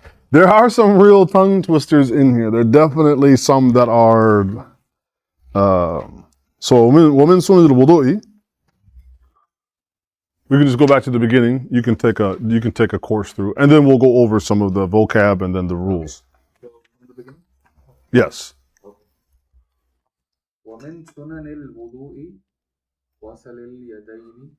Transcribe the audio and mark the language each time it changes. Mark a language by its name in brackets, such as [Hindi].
[English] There are some real tongue twisters in here. There are definitely some that are. [Arabic] So, ومن سنن الوضوء. [English] We can just go back to the beginning. You can take a course through, and then we'll go over some of the vocab and then the rules. So, from the beginning? Yes. [Arabic] ومن سنن الوضوء غسل اليدين